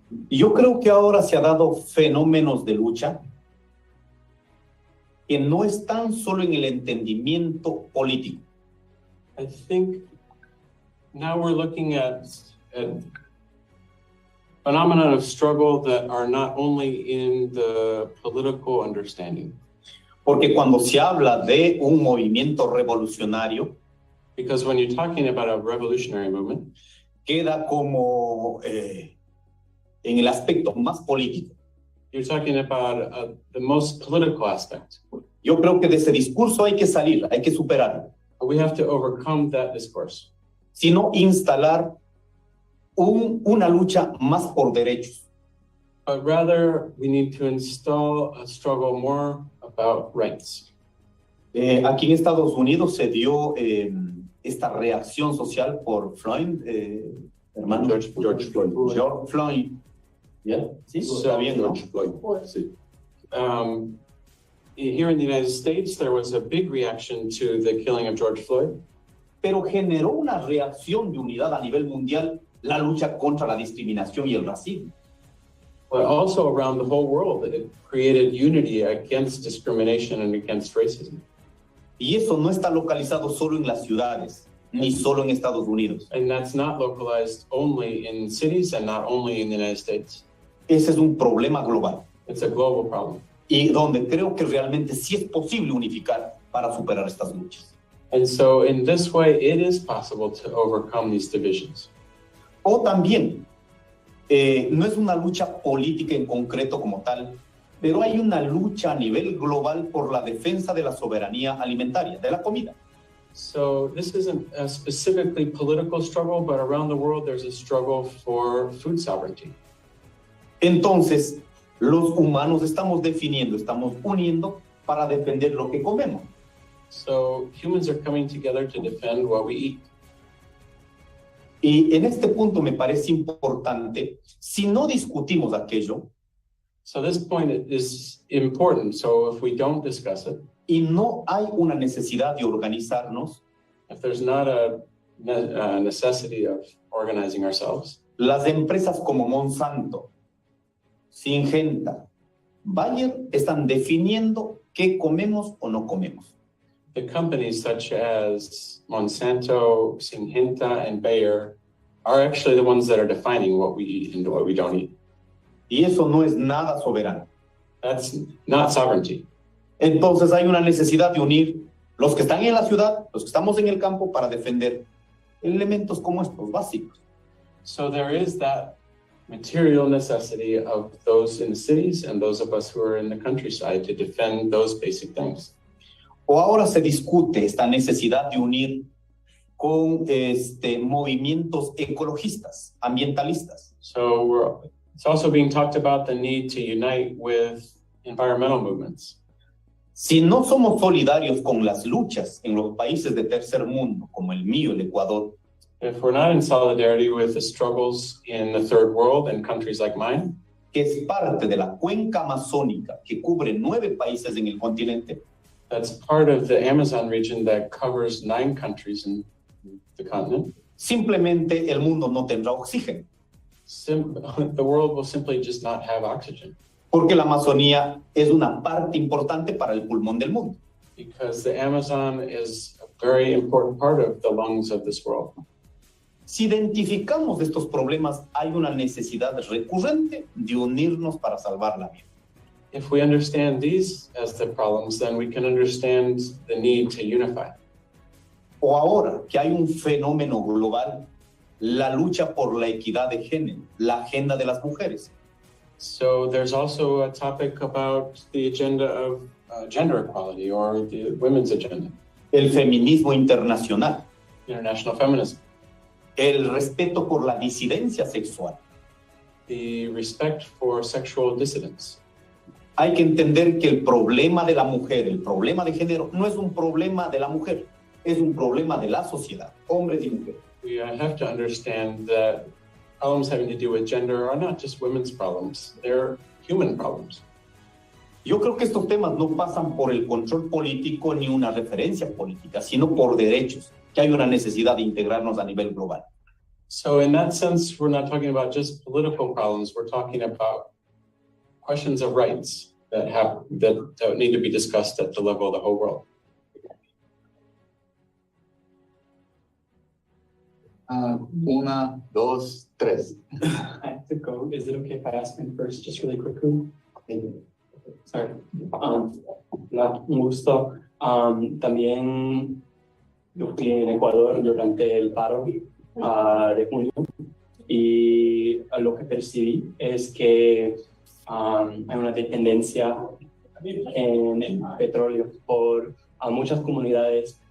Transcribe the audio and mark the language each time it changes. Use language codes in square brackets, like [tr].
[es] Yo creo que ahora se ha dado fenómenos de lucha que no están solo en el entendimiento político. [en] I think now we're looking at phenomena of struggle that are not only in the political understanding. [es] Porque cuando se habla de un movimiento revolucionario, [en] Because when you're talking about a revolutionary movement, [es] queda como en el aspecto más político. [en] you're talking about the most political aspect. [es] Yo creo que de ese discurso hay que salir, hay que superarlo. [en] We have to overcome that discourse. [es] Sino instalar una lucha más por derechos. [en] But rather, we need to install a struggle more about rights. [es] Aquí en Estados Unidos se dio esta reacción social por Floyd, hermano. [en] George Floyd. [es] George Floyd. ¿Ya? Sí, está bien, ¿no? George Floyd. Sí. [en] Here in the United States, there was a big reaction to the killing of George Floyd. [es] Pero generó una reacción de unidad a nivel mundial la lucha contra la discriminación y el racismo. [en] But also around the whole world, it created unity against discrimination and against racism. [es] Y eso no está localizado solo en las ciudades, ni solo en Estados Unidos. [en] And that's not localized only in cities and not only in the United States. [es] Ese es un problema global. [en] It's a global problem. [es] Y donde creo que realmente sí es posible unificar para superar estas luchas. [en] And so in this way, it is possible to overcome these divisions. [es] O también, no es una lucha política en concreto como tal, pero hay una lucha a nivel global por la defensa de la soberanía alimentaria, de la comida. [en] So this isn't a specifically political struggle, but around the world, there's a struggle for food sovereignty. [es] Entonces, los humanos estamos definiendo, estamos uniendo para defender lo que comemos. [en] So humans are coming together to defend what we eat. [es] Y en este punto me parece importante, si no discutimos aquello, [en] So this point is important. So if we don't discuss it, [es] y no hay una necesidad de organizarnos, [en] if there's not a necessity of organizing ourselves, [es] las empresas como Monsanto, Syngenta, Bayer están definiendo qué comemos o no comemos. [en] the companies such as Monsanto, Syngenta, and Bayer are actually the ones that are defining what we eat and what we don't eat. [es] Y eso no es nada soberano. [en] That's not sovereignty. [es] Entonces hay una necesidad de unir los que están en la ciudad, los que estamos en el campo, para defender elementos como estos básicos. [en] So there is that material necessity of those in the cities and those of us who are in the countryside to defend those basic things. [es] O ahora se discute esta necesidad de unir con movimientos ecologistas, ambientalistas. [en] So it's also being talked about the need to unite with environmental movements. [es] Si no somos solidarios con las luchas en los países de tercer mundo, como el mío, el Ecuador, [en] If we're not in solidarity with the struggles in the third world and countries like mine, [es] que es parte de la cuenca amazónica que cubre 9 países en el continente, [en] that's part of the Amazon region that covers 9 countries in the continent, [es] simplemente el mundo no tendrá oxígeno, [en] the world will simply just not have oxygen [es] porque la Amazonía es una parte importante para el pulmón del mundo. [en] because the Amazon is a very important part of the lungs of this world. [es] Si identificamos estos problemas, hay una necesidad recurrente de unirnos para salvar la vida. [en] If we understand these as the problems, then we can understand the need to unify. [es] O ahora que hay un fenómeno global, la lucha por la equidad de género, la agenda de las mujeres. [en] So there's also a topic about the agenda of gender equality or the women's agenda, [es] El feminismo internacional, [en] international feminism, [es] el respeto por la disidencia sexual. [en] the respect for sexual dissidents. [es] Hay que entender que el problema de la mujer, el problema de género, no es un problema de la mujer, es un problema de la sociedad, hombres y mujeres. [en] We have to understand that problems having to do with gender are not just women's problems, they're human problems. [es] Yo creo que estos temas no pasan por el control político ni una referencia política, sino por derechos, que hay una necesidad de integrarnos a nivel global. [en] So in that sense, we're not talking about just political problems, we're talking about questions of rights that need to be discussed at the level of the whole world. 1, 2, 3. I have to go. Is it okay if I ask him first, just really quickly? Sorry. [es] Hola, un gusto. También yo fui en Ecuador durante el paro de junio y lo que percibí es que hay una dependencia en el petróleo por muchas comunidades.